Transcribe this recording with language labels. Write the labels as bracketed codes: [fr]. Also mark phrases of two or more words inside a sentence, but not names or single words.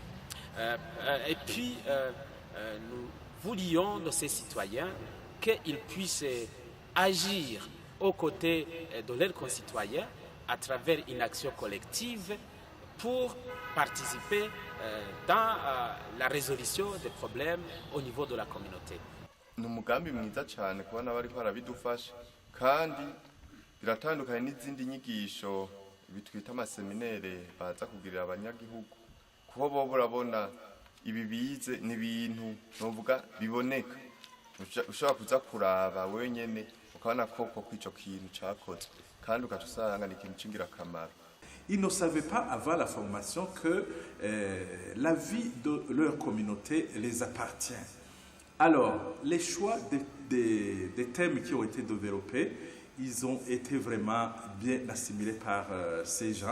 [fr] Et puis, nous voulions de ces citoyens qu'ils puissent agir aux côtés de leurs concitoyens à travers une action collective pour participer dans la résolution des problèmes au niveau de la communauté. [rn] Ni umugambi mwiza cyane kubona bari barabidufasha kandi biratandukanye n'izindi nyigisho bitwita amaseminere baza kugirira abanyagihugu kuko bo burabona ibi bize n'ibintu novuga biboneka ushobora kuza kuraba wenyene ukabona koko kw'ico kintu cyakozwe kandi ugatusanga ni ikintu cy'ingirakamaro. [fr] Ils ne savaient pas avant la formation que la vie de leur communauté les appartient. Alors, les choix des thèmes qui ont été développés, ils ont été vraiment bien assimilés par ces gens.